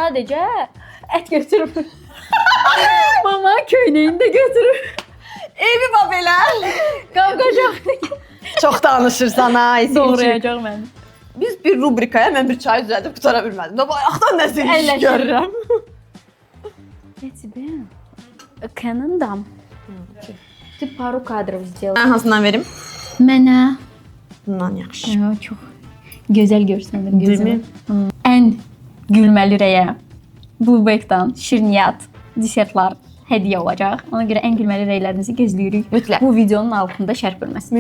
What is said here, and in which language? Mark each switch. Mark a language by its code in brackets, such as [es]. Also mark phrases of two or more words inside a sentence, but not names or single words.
[az] Yəni evdən sadəcə ət götürüb. Mama köynəyini də götürür. Evi babelə. Qavqacaq. Çox danışırsan ha. Doğrayacaq məni. Biz bir rubrikaya mən bir çay düzəldib qutara bilmədim. Da bayaqdan nəsə iş Əlləşir. görürəm. [ru] Я тебе Canon dam. Ты пару кадров сделал. [az] Mən hansından verim? Mənə Bundan yaxşı. çox gözəl görsənir [tr] Değil mi? [az] gözümə. Ən gülməli rəyə Bluebake'dan şirniyyat, desertlar hədiyyə olacaq. Ona görə ən gülməli rəylərinizi gözləyirik. Mütləq. Bu videonun altında şərh bölməsində.